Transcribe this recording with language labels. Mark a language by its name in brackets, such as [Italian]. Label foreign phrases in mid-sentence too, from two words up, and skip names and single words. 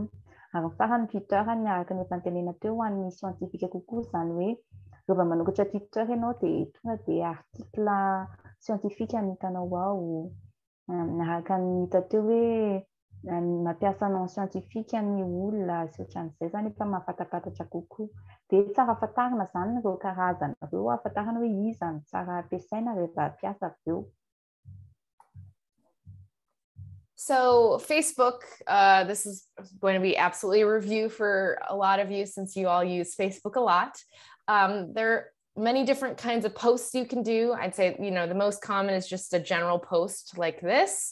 [Malagasy] Ary ny farany Twitter miaraka ny efa notenena teo ho an'ny scientifique kokoa, zany hoe rehefa manokatra Twitter ianao dia tonga dia [French] article scientifique [Malagasy] no hitanao ao. Miaraka ny hita teo hoe mampiasa [French] nom scientifique [Malagasy] ny olona sy ohatran'izay zany efa mahafatapatatra kokoa. Dia tsara afantarina zany ireo karazana ireo, afantarana hoe iza no tsara ampiasaina rehefa ampiasa avy eo. [English] So Facebook, this is going to be absolutely a review for a lot of you since you all use Facebook a lot. There are many different kinds of posts you can do. I'd say, the most common is just a general post like this.